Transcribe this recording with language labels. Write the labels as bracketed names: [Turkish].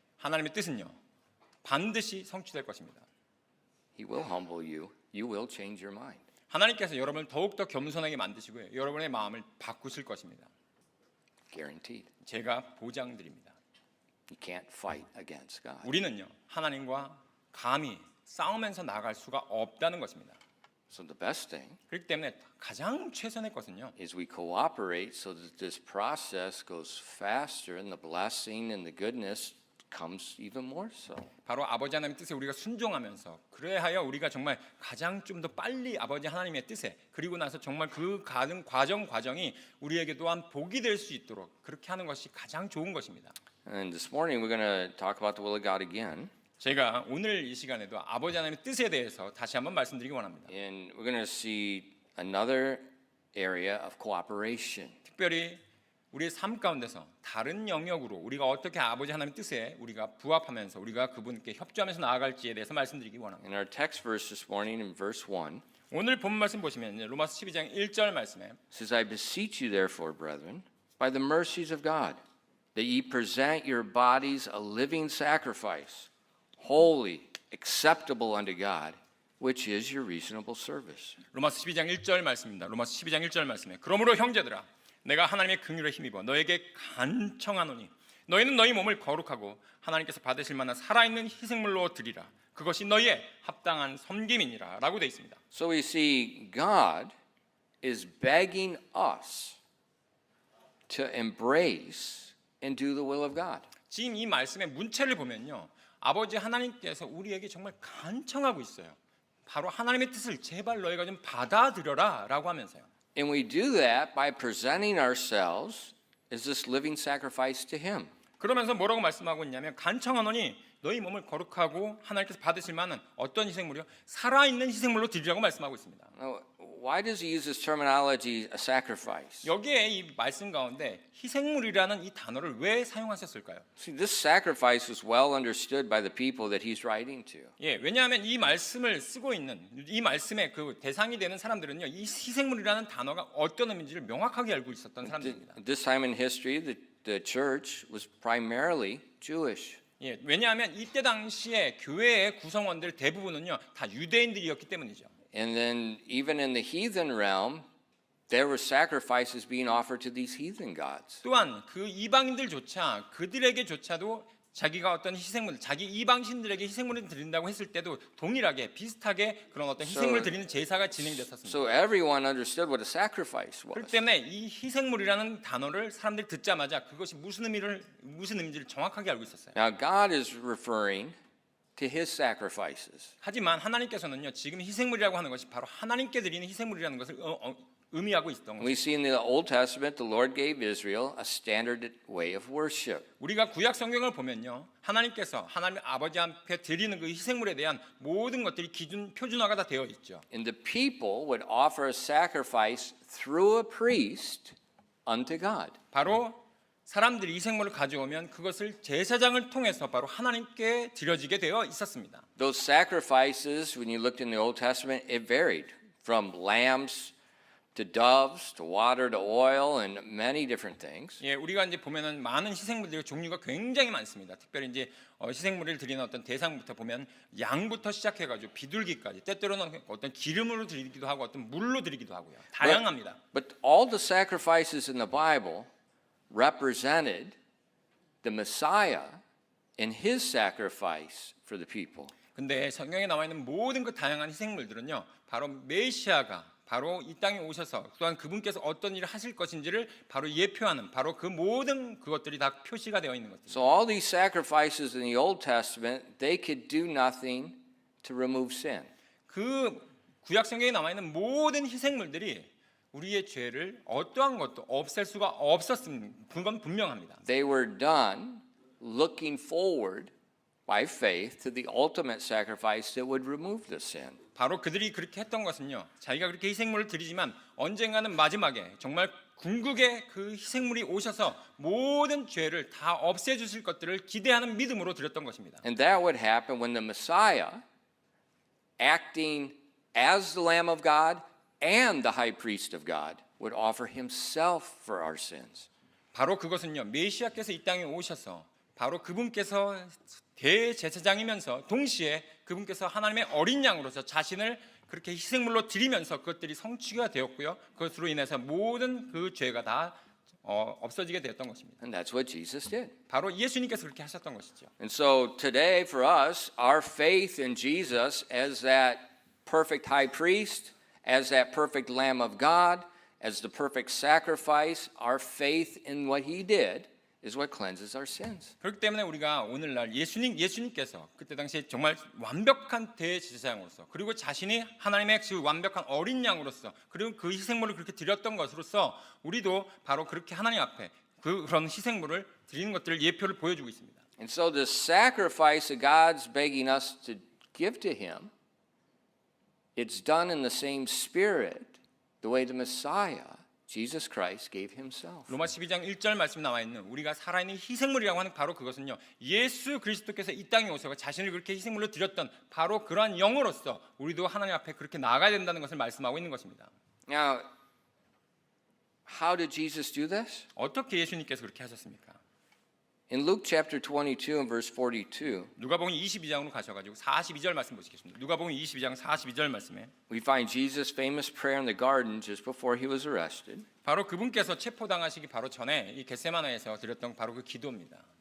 [Korean] 하나님의 뜻은요 반드시 성취될 것입니다. [English] He will humble you. You will change your mind. [Korean] 하나님께서 여러분을 더욱더 겸손하게 만드시고요. 여러분의 마음을 바꾸실 것입니다. [English] Guaranteed. [Korean] 제가 보장드립니다. [English] You can't fight against God. [Korean] 우리는요, 하나님과 감히 싸우면서 나아갈 수가 없다는 것입니다. [English] So the best thing [Korean] 그렇기 때문에 가장 최선의 것은요, [English] is we cooperate so that this process goes faster and the blessing and the goodness comes even more so. [Korean] 바로 아버지 하나님의 뜻에 우리가 순종하면서 그래야 우리가 정말 가장 좀 더 빨리 아버지 하나님의 뜻에 그리고 나서 정말 그 가는 과정이 우리에게 또한 복이 될 수 있도록 그렇게 하는 것이 가장 좋은 것입니다. [English] And this morning we're going to talk about the will of God again. [Korean] 제가 오늘 이 시간에도 아버지 하나님의 뜻에 대해서 다시 한번 말씀드리기 원합니다. [English] And we're going to see another area of cooperation. [Korean] 특별히 우리의 삶 가운데서 다른 영역으로 우리가 어떻게 아버지 하나님의 뜻에 우리가 부합하면서 우리가 그분께 협조하면서 나아갈지에 대해서 말씀드리기 원합니다. [English] In our text verse this morning in verse 1, [Korean] 오늘 본 말씀 보시면 로마서 12장 1절 말씀에 [English] it says, I beseech you therefore, brethren, by the mercies of God, that ye present your bodies a living sacrifice, holy, acceptable unto God, which is your reasonable service. [Korean] 로마서 12장 1절 말씀입니다. 로마서 12장 1절 말씀에 그러므로 형제들아 내가 하나님의 긍휼에 힘입어 너에게 간청하노니 너희는 너희 몸을 거룩하고 하나님께서 받으실 만한 살아있는 희생물로 드리라. 그것이 너희의 합당한 섬김이니라 라고 되어 있습니다. [English] So we see God is begging us to embrace and do the will of God. [Korean] 지금 이 말씀의 문체를 보면요, 아버지 하나님께서 우리에게 정말 간청하고 있어요. 바로 하나님의 뜻을 제발 너희가 좀 받아들여라 라고 하면서요. [English] And we do that by presenting ourselves as this living sacrifice to Him. [Korean] 그러면서 뭐라고 말씀하고 있냐면 간청하노니 너희 몸을 거룩하고 하나님께서 받으실 만한 어떤 희생물이요? 살아있는 희생물로 드리라고 말씀하고 있습니다. [English] Now, why does He use this terminology, a sacrifice? [Korean] 여기에 이 말씀 가운데 희생물이라는 이 단어를 왜 사용하셨을까요? [English] See, this sacrifice was well understood by the people that He's writing to. [Korean] 예, 왜냐하면 이 말씀을 쓰고 있는 이 말씀의 그 대상이 되는 사람들은요, 이 희생물이라는 단어가 어떤 의미인지를 명확하게 알고 있었던 사람들입니다. [English] At this time in history, the church was primarily Jewish. [Korean] 예, 왜냐하면 이때 당시에 교회의 구성원들 대부분은요 다 유대인들이었기 때문이죠. [English] And then even in the heathen realm, there were sacrifices being offered to these heathen gods. [Korean] 또한 그 이방인들조차 그들에게조차도 자기가 어떤 희생물, 자기 이방신들에게 희생물을 드린다고 했을 때도 동일하게 비슷하게 그런 어떤 희생물을 드리는 제사가 진행됐었습니다. [English] So everyone understood what a sacrifice [Korean] 그렇기 [English] was. [Korean] 때문에 이 희생물이라는 단어를 사람들이 듣자마자 그것이 무슨 의미인지를 정확하게 알고 있었어요. [English] Now God is referring to His sacrifices. [Korean] 하지만 하나님께서는요 지금 희생물이라고 하는 것이 바로 하나님께 드리는 희생물이라는 것을 의미하고 있었던 [English] We [Korean] 것입니다. [English] see in the Old Testament, the Lord gave Israel a standard way of worship. [Korean] 우리가 구약 성경을 보면요 하나님께서 하나님 아버지 앞에 드리는 그 희생물에 대한 모든 것들이 기준 표준화가 다 되어 있죠. [English] And the people would offer a sacrifice through a priest unto God. [Korean] 바로 사람들이 희생물을 가져오면 그것을 제사장을 통해서 바로 하나님께 드려지게 되어 있었습니다. [English] Those sacrifices, when you looked in the Old Testament, it varied from lambs to doves to water to oil and many different things. [Korean] 예, 우리가 이제 보면은 많은 희생물들의 종류가 굉장히 많습니다. 특별히 이제 희생물을 드리는 어떤 대상부터 보면 양부터 시작해가지고 비둘기까지, 때때로는 어떤 기름으로 드리기도 하고 어떤 물로 드리기도 하고요. 다양합니다. [English] But all the sacrifices in the Bible represented the Messiah and His sacrifice for the people. [Korean] 근데 성경에 나와 있는 모든 그 다양한 희생물들은요, 바로 메시아가 바로 이 땅에 오셔서 또한 그분께서 어떤 일을 하실 것인지를 바로 예표하는 바로 그 모든 그것들이 다 표시가 되어 있는 것들. [English] So all these sacrifices in the Old Testament, they could do nothing to remove sin. [Korean] 그 구약 성경에 나와 있는 모든 희생물들이 우리의 죄를 어떠한 것도 없앨 수가 없었습니다. 그건 분명합니다. [English] They were done looking forward by faith to the ultimate sacrifice that would remove the sin. [Korean] 바로 그들이 그렇게 했던 것은요, 자기가 그렇게 희생물을 드리지만 언젠가는 마지막에 정말 궁극의 그 희생물이 오셔서 모든 죄를 다 없애주실 것들을 기대하는 믿음으로 드렸던 것입니다. [English] And that would happen when the Messiah, acting as the Lamb of God and the High Priest of God, would offer Himself for our sins. [Korean] 바로 그것은요, 메시아께서 이 땅에 오셔서 바로 그분께서 대제사장이면서 동시에 그분께서 하나님의 어린 양으로서 자신을 그렇게 희생물로 드리면서 그것들이 성취가 되었고요. 그것으로 인해서 모든 그 죄가 다 없어지게 되었던 것입니다. [English] And that's what Jesus did. [Korean] 바로 예수님께서 그렇게 하셨던 것이죠. [English] And so today for us, our faith in Jesus as that perfect high priest, as that perfect Lamb of God, as the perfect sacrifice, our faith in what he did is what cleanses our sins. [Korean] 그렇기 때문에 우리가 오늘날 예수님께서 그때 당시에 정말 완벽한 대제사장으로서 그리고 자신이 하나님의 그 완벽한 어린 양으로서 그리고 그 희생물을 그렇게 드렸던 것으로서 우리도 바로 그렇게 하나님 앞에 그런 희생물을 드리는 것들을 예표를 보여주고 있습니다. [English] And so the sacrifice that God's begging us to give to him, it's done in the same spirit, the way the Messiah, Jesus Christ, gave himself. [Korean] 로마 12장 1절 말씀 나와 있는 우리가 살아있는 희생물이라고 하는 바로 그것은요. 예수 그리스도께서 이 땅에 오셔서 자신을 그렇게 희생물로 드렸던 바로 그러한 영으로서 우리도 하나님 앞에 그렇게 나아가야 된다는 것을 말씀하고 있는 것입니다. [English] Now, how did Jesus do this? [Korean] 어떻게 예수님께서 그렇게 하셨습니까? [English] In Luke chapter 22 and verse 42, [Korean] 누가복음 22장으로 가셔가지고 42절 말씀 보시겠습니다. 누가복음 22장 42절 말씀에 [English] we find Jesus' famous prayer in the garden just before he was arrested, [Korean] 바로 그분께서 체포당하시기 바로 전에 이 겟세마네에서 드렸던 바로 그 기도입니다.